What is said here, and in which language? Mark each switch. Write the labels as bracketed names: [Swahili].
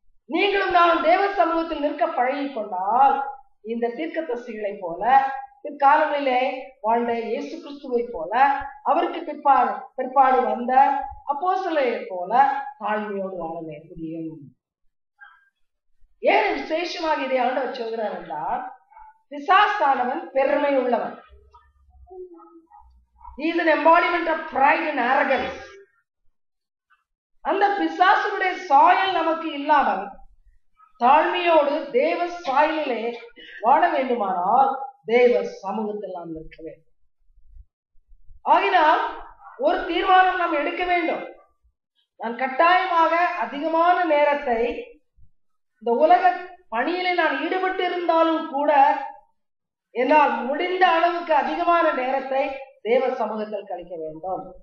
[Tamil] நீங்களும் நான் தேவ சமூகத்தில் நிற்க பழகி கொண்டால் இந்த தீர்க்கதரிசிகளை போல, பிற்காலங்களிலே வாழ்ந்த இயேசு கிறிஸ்துவை போல, அவருக்கு பிற்பாடு வந்த அப்போஸ்தலரை போல தாழ்மையோடு வாழ முடியும். ஏன் விசேஷமாக இதை ஆண்டவர் சொல்கிறார் என்றால், பிசாசானவன் பெருமை உள்ளவன். [English] He is an embodiment of pride and arrogance. [Tamil] அந்த பிசாசுடைய சாயல் நமக்கு இல்லாமல் தாழ்மையோடு தேவ சாயலிலே வாழ வேண்டுமானால் தேவ சமூகத்தில் நாம் நிற்க வேண்டும். ஆகினால் ஒரு தீர்மானம் நாம் எடுக்க வேண்டும். நான் கட்டாயமாக அதிகமான நேரத்தை இந்த உலக பணியிலே நான் ஈடுபட்டு இருந்தாலும் கூட என்னால் முடிந்த அளவுக்கு அதிகமான நேரத்தை தேவ சமூகத்தில் கழிக்க வேண்டும்.